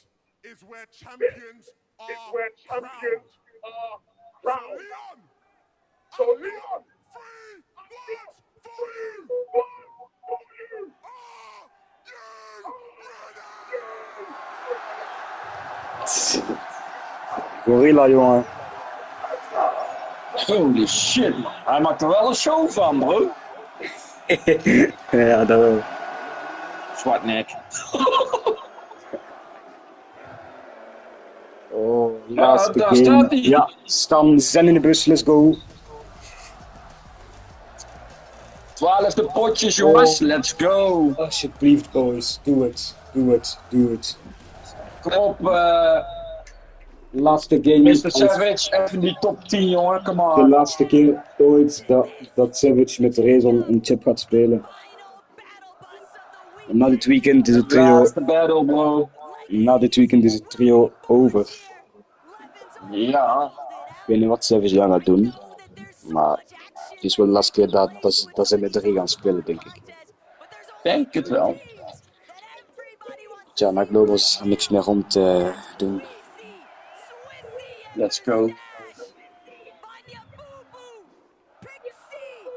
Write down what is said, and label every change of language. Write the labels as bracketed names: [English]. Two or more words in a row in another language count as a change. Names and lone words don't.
[English] This is where champions are crowned. So Leon, 3 words for you. Gorilla, [Dutch] jongen. [English] Holy shit, man. [Dutch] Hij maakt er wel een show van, bro. Ja, dat wel. Zwartnek. Oh, laatste daar game. staat hij. Ja, Stan, ze zijn in de bus, [English] let's go. [Dutch] 12e potjes, jongens. [English] Let's go. [Dutch] Alsjeblieft, boys. Doe het. Doe het. Doe het. Kom op, laatste game. Mr. Savage, even die top 10, jongen. [English] Come on. [Dutch] De laatste keer ooit dat Savage met Rezon een chip gaat spelen. En na dit weekend is het trio... Laatste battle, bro. Na dit weekend is het trio over. Ja. Ik weet niet wat Savage dan gaat doen. Maar het is wel de laatste keer dat ze met 3 gaan spelen, denk ik. Denk het wel. Tja, maar Global is niks meer om te doen. [English] Let's go.